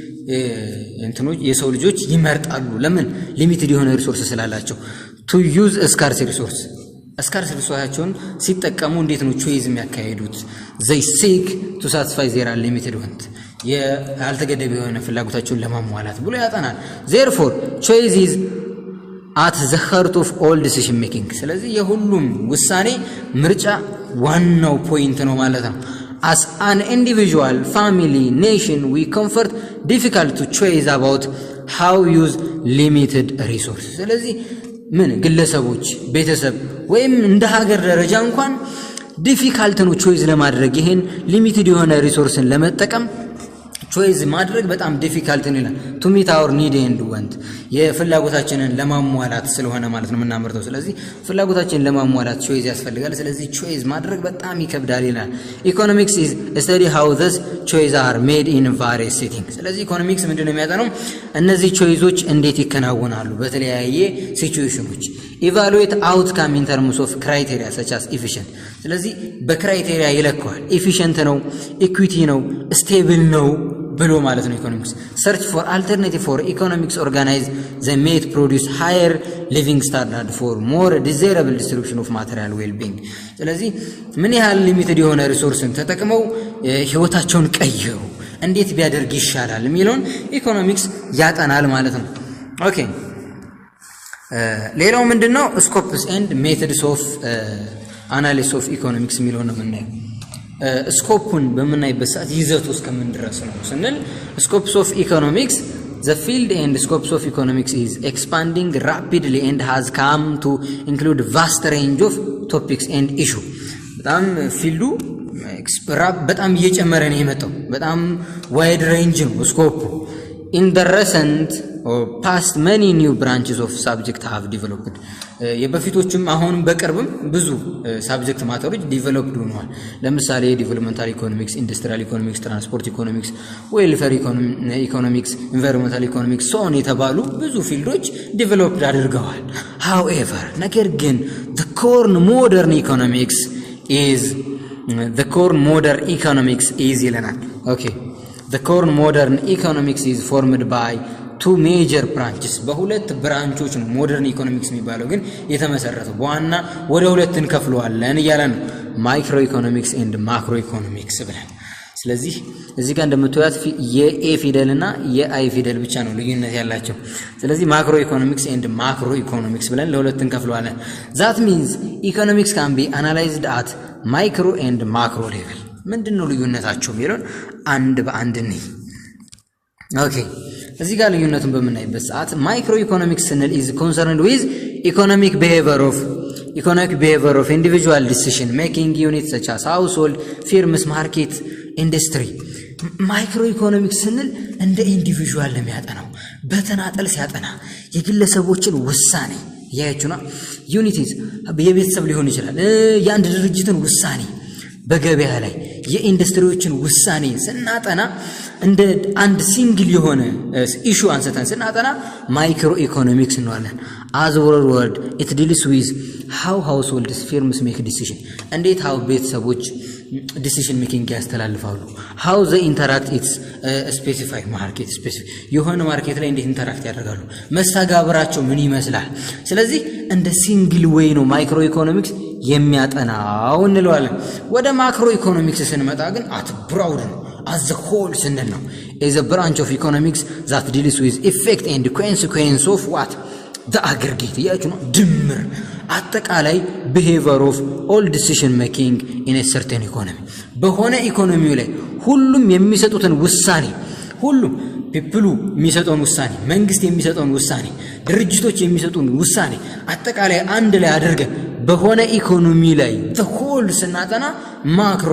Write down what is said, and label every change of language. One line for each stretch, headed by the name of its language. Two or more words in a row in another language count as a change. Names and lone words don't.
Amharic: እንትኖች የሰው ልጆች ይመርጣሉ ለምን ሊሚትድ የሆነ ሪሶርስ ስላላቸው
English: to use a scarce resource
Amharic: ስካርስ ሪሶርሳቸውን ሲጠቀሙ እንዴት ነው ቾይዝ የሚያካሂዱት
English: they seek to satisfy their limited want
Amharic: ያልተገደበ የሆነ ፍላጎታቸውን ለማሟላት ብሎ ያጠናል
English: therefore choice is at the heart of all decision making
Amharic: ስለዚህ የሁሉም ውሳኔ ምርጫ ዋናው ፖይንት ነው ማለት ነው
English: as an individual family nation we comfort difficult to choose about how use limited resource
Amharic: ስለዚህ ምን ግለሰቦች ቤተሰብ ወይም እንደ ሀገር ደረጃ እንኳን ዲፊካልት ነው ቾይዝ ለማድረግ ይሄን ሊሚትድ የሆነ ሪሶርስን ለመጠቀም ቾይዝ ማድረግ በጣም ዲፊካልት ነው ይላል
English: to meet our need and want
Amharic: የፍላጎታችንን ለማሟላት ስለሆነ ማለት ነው ምናመርተው ስለዚህ ፍላጎታችንን ለማሟላት ቾይዝ ያስፈልጋል ስለዚህ ቾይዝ ማድረግ በጣም ይከብዳል ይላል
English: economics is study how these choices are made in various settings
Amharic: ስለዚህ ኢኮኖሚክስ ምንድነው የሚያጠናው እነዚህ ቾይዞች እንዴት ይከናወናሉ በተለያየ ሲቹዌሽኖች
English: evaluate outcome in terms of criteria such as efficient
Amharic: ስለዚህ በክራይቴሪያ
English: ይለካዋል efficient ነው equity ነው stable ነው
Amharic: ብሎ ማለት ነው
English: ኢኮኖሚክስ search for alternative for economics organize the made produce higher living standard for more desirable distribution of material well-being
Amharic: ስለዚህ ምን ያህል ሊሚትድ የሆነ ሪሶርስን ተጠቅመው ህይወታቸውን ቀየሩ እንዴት ቢያደርግ ይሻላል የሚለውን ኢኮኖሚክስ ያጠናል ማለት ነው ኦኬ ሌላው ምንድነው
English: scopes and methods of analysis of economics
Amharic: የሚለው ነው የምናየው ስኮፑን በመናይበት ሰዓት ይዘቱ እስከምን ድረስ ነው ስንል
English: scopes of economics the field and scopes of economics is expanding rapidly and has come to include vast range of topics and
Amharic: issue በጣም ፊልዱ በጣም እየጨመረ ነው የመጣው በጣም
English: wide range
Amharic: ነው ስኮፑ
English: in the recent or past many new branches of subject have developed
Amharic: የበፊቶችም አሁን በቅርብም ብዙ
English: subject matters developed
Amharic: ሆነዋል ለምሳሌ
English: developmental economics industrial economics transport economics welfare economics environmental economics
Amharic: ሶን የተባሉ ብዙ
English: fields developed
Amharic: አድርገዋል however ነገር ግን
English: the core modern economics
Amharic: is ይለናል
English: okay the core modern economics is formed by two major branches
Amharic: በሁለት ብራንቾች ነው
English: modern economics
Amharic: የሚባለው ግን የተመሰረተው በዋና ወደ ሁለት እንከፍለዋለን ይያለ ነው
English: micro economics and macro economics
Amharic: ብለን ስለዚህ እዚህ ጋር እንደምትወያት የኤ ፊደልና የአይ ፊደል ብቻ ነው ልዩነት ያላቸው ስለዚህ
English: macro economics and macro economics
Amharic: ብለን ለሁለት እንከፍለዋለን
English: that means economics can be analyzed at micro and macro level
Amharic: ምንድነው ልዩነታቸው የሚለውን አንድ በአንድ ነው ኦኬ እዚህ ጋር ልዩነቱን በመናይበት ሰዓት
English: micro economics
Amharic: ስንል
English: is concerned with economic behavior of individual decision making units such as household firms market industry micro economics
Amharic: ስንል እንደ ኢንዲቪጁዋል ለሚያጠናው በተናጠል ሲያጠና የግለሰቦችን ውሳኔ ያያችሁና ዩኒቲስ የቤተሰብ ሊሆን ይችላል የአንድ ድርጅትን ውሳኔ በገበያ ላይ የኢንዱስትሪዎችን ውሳኔ ስናጠና እንደ አንድ ሲንግል የሆነ ኢሹ አንስተን ስናጠና
English: micro economics
Amharic: እንዋለን
English: as word it deals with how households firms make decision
Amharic: እንዴት how ቤተሰቦች
English: decision making
Amharic: ያስተላልፋሉ
English: how they interact its specific market
Amharic: specific የሆነ ማርኬት ላይ እንዴት ኢንተራክት ያደርጋሉ መስተጋብራቸው ምን ይመስላል ስለዚህ እንደ
English: single way
Amharic: ነው
English: micro economics
Amharic: የሚያጠናው እንለዋለን ወደ
English: macro economics
Amharic: ስንመጣ ግን
English: at broad
Amharic: ነው
English: as a whole
Amharic: ስንል ነው
English: is a branch of economics that deals with effect and consequence of what the aggregate
Amharic: ያችሁ ነው ድምር አጠቃላይ
English: behavior of all decision making in a certain economy
Amharic: በሆነ ኢኮኖሚው ላይ ሁሉም የሚሰጡትን ውሳኔ ሁሉም ፒፕሉ የሚሰጡን ውሳኔ መንግስት የሚሰጡን ውሳኔ ድርጅቶች የሚሰጡን ውሳኔ አጠቃላይ አንድ ላይ አድርገን በሆነ ኢኮኖሚ ላይ
English: the whole
Amharic: ስናጠና macro